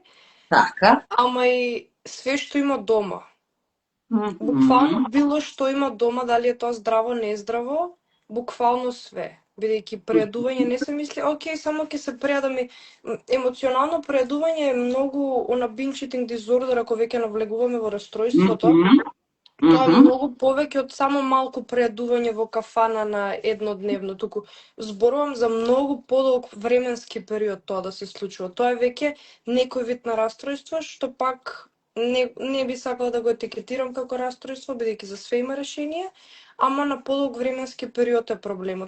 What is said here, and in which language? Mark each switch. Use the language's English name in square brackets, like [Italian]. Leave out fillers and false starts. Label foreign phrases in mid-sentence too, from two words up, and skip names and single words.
[Macedonian] Така. ама и све што има дома. Мгм. Буквално било што има дома, дали е тоа здраво, нездраво, буквално све. Бидејќи прејадување не се мисли, окей, само ќе се прејадам и емоционално прејадување е многу она [English] binge eating disorder, [Macedonian] ако веќе навлегуваме во расстройството. Тоа е многу повеќе од само малку прејадување во кафана на еднодневно, туку зборувам за многу подолг временски период тоа да се случува. Тоа е веќе некој вид на расстройство, што пак не би сакала да го етикетирам како расстройство, бидејќи за све има решение, ама на подолг временски период е проблемот.